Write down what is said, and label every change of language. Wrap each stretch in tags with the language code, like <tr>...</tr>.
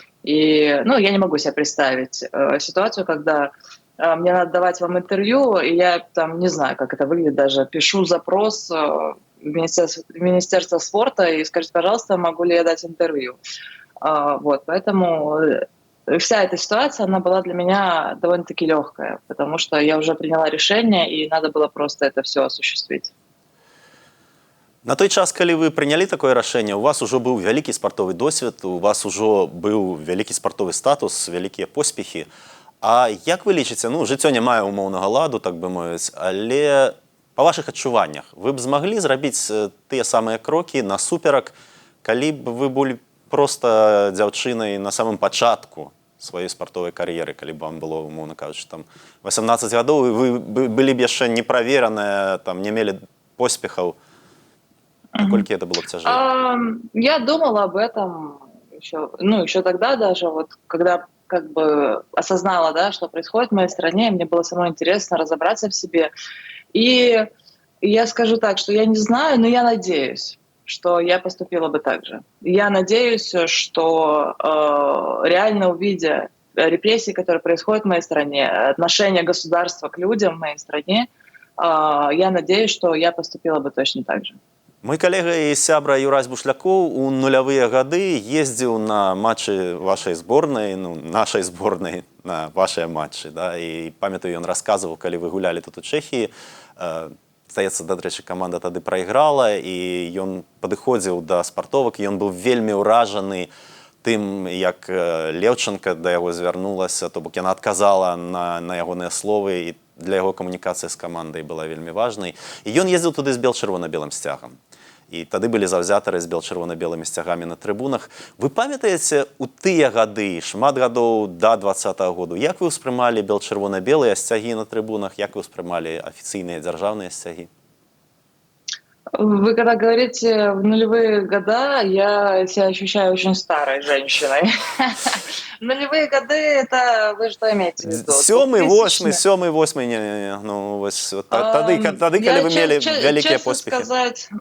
<ru>И ну, я не могу себе представить ситуацию, когда мне надо давать вам интервью, и я там не знаю, как это выглядит даже, пишу запрос в Министерство спорта и скажите, пожалуйста, могу ли я дать интервью. Вот, поэтому вся эта ситуация, она была для меня довольно-таки легкая, потому что я уже приняла решение, и надо было просто это все осуществить.</ru> <be>На той час, калі вы прынялі такое рашэнне, у вас ужо быў вялікі спартовы досвед, у вас ужо быў вялікі спартовы статус, вялікія поспехі. А як вы лічыце, ну, жыццё не мае умоўнага ладу, так бы мовіць, але па вашых адчуваннях вы б змаглі зрабіць тыя самыя крокі насуперак, калі б вы былі проста дзяўчынай на самым пачатку сваёй спартовай кар'еры, калі б вам было, умоўна кажучы, там 18 гадоў, і вы былі б яшчэ неправераныя, там не мелі поспехаў.</be> <ru>Насколько это было бы тяжело? Я думала об этом еще тогда даже, вот когда как бы осознала, да, что происходит в моей стране, мне было самой интересно разобраться в себе. И я скажу так, что я не знаю, но я надеюсь, что я поступила бы так же. Я надеюсь, что реально увидя репрессии, которые происходят в моей стране, отношение государства к людям в моей стране, я надеюсь, что я поступила бы точно так же.</ru> <be>Мой калега і сябра Юрась Бушлякоў у нулявыя гады ездзіў на матчы вашай зборнай, ну, нашай зборнай, на вашыя матчы. Да? І памятаю, ён расказваў, калі вы гулялі тут у Чэхіі, здаецца, дарэчы, каманда тады прайграла, і ён падыходзіў да спартовак, і ён быў вельмі ўражаны тым, як Леўчанка да яго звярнулася, то бок яна адказала на ягоныя словы, і для яго камунікацыя з камандай была вельмі важнай. І ён ездзіў туды з бел-чырвона-белым сцягам. І тады былі заўзятары з бел-чырвона-белымі сцягамі на трыбунах. Вы памятаеце, у тыя гады, шмат гадоў да 20-го году, як вы ўспрымалі бел-чырвона-белыя сцягі на трыбунах, як вы ўспрымалі афіцыйныя дзяржаўныя сцягі?</be> <ru>Вы когда говорите в нулевые года, я себя ощущаю очень старой женщиной. Нулевые годы, это вы что имеете в виду?</ru> <be>7-й, 8-й, не, ну, вось, тады, калі вы мелі вялікія поспехи.</be>